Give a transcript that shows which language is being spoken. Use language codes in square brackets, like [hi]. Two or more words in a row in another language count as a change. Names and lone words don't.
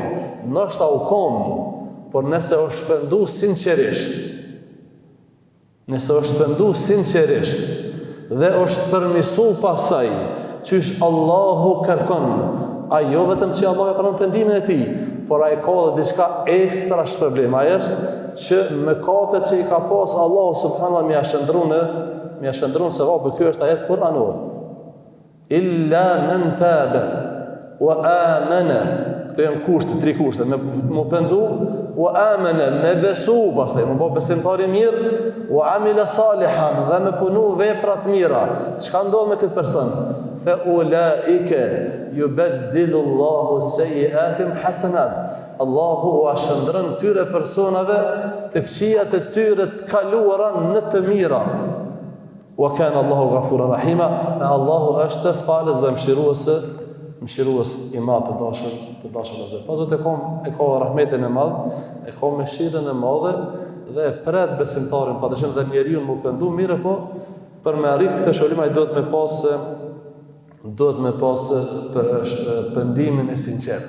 [sq] Ndoshta u kon, por nëse është penduar sinqerisht, dhe është përmirësuar pastaj Qysh Allahu kërkon, jo vetëm që Allah e pranon pendimin e tij, por ai ka edhe diçka ekstra shpërblim. Ai është që mëkatet që i ka pas Allahu subhanallahu më ia shndron se vapi. Ky është ajet kuranor. [ar] إلا من تاب وآمن. [sq] Këto janë kushte, 3 kushte, me pendu, [ar] وآمن, [sq] me besu, pastaj me bë besimtar i mirë, [ar] وعمل صالحا, [sq] dhe me punu vepra të mira. Çka ndodh me këtë person? [ar] فأولئك يبدل الله سيئاتهم حسنات. [sq] Allahu u shndron këtyre personave të këqijat e tyre të kaluara në të mira. [ar] وكان الله غفورا رحيما. [sq] Allahu është falës dhe mëshirues i madh të dashur Zot. Po Zoti e ka rahmetin e madh, e ka mëshirën e madhe dhe e pret besimtarin, padyshim dhe njeriu më pendu mirë, po për me arrit këtë shëllim ai duhet me pas pendimin e sinqert.